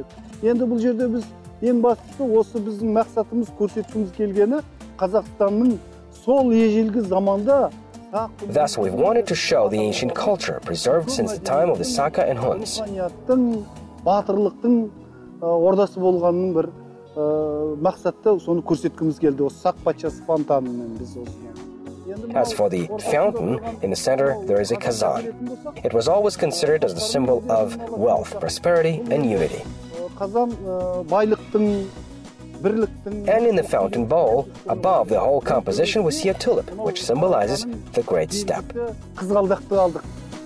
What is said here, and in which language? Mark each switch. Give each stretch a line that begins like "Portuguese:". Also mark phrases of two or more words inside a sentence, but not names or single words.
English: Thus, we've wanted to show the ancient culture preserved since the time of the Saka and Huns.
Kazakh: мақсатта соны көрсеткіміз келді. Осы сақ патшасы фонтанымен біз осыны.
English: As for the fountain, in the center there is a kazan. It was always considered as the symbol of wealth, prosperity, and unity.
Kazakh: Қазан байлықтың, бірліктің.
English: And in the fountain bowl, above the whole composition, we see a tulip, which symbolizes the great step.
Kazakh: Қызғалдақты алдық.